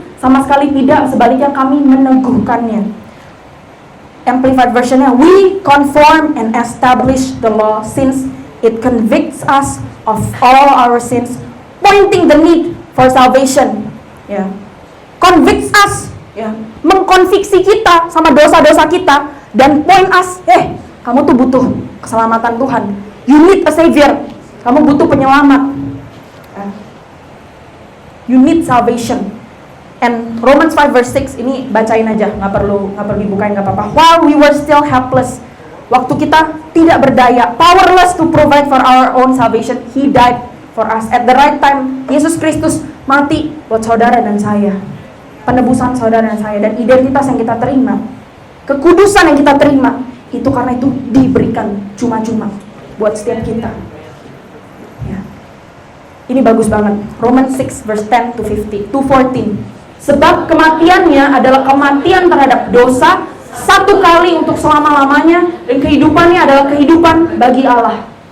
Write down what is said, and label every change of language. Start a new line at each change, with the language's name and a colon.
Indonesian: Sama sekali tidak, sebaliknya kami meneguhkannya.
English: Amplified versionnya, we conform and establish the law since it convicts us of all our sins, pointing the need for salvation.
Indonesian: Ya.
English: Convicts us,
Indonesian: ya, mengkonviksi kita sama dosa-dosa kita dan
English: point us,
Indonesian: kamu tuh butuh keselamatan Tuhan.
English: You need a savior.
Indonesian: Kamu butuh penyelamat.
English: You need salvation. And Romans 5 verse 6
Indonesian: ini bacain aja, nggak perlu dibukain, nggak apa-apa.
English: While we were still helpless,
Indonesian: waktu kita tidak berdaya,
English: powerless to provide for our own salvation, He died for us. At the right time,
Indonesian: Yesus Kristus mati buat saudara dan saya. Penebusan saudara dan saya, dan identitas yang kita terima, kekudusan yang kita terima, itu karena itu diberikan cuma-cuma buat setiap kita. Ya. Ini bagus banget.
English: Romans 6 verse 10 to 14.
Indonesian: Sebab kematiannya adalah kematian terhadap dosa satu kali untuk selama-lamanya, dan kehidupannya adalah kehidupan bagi Allah.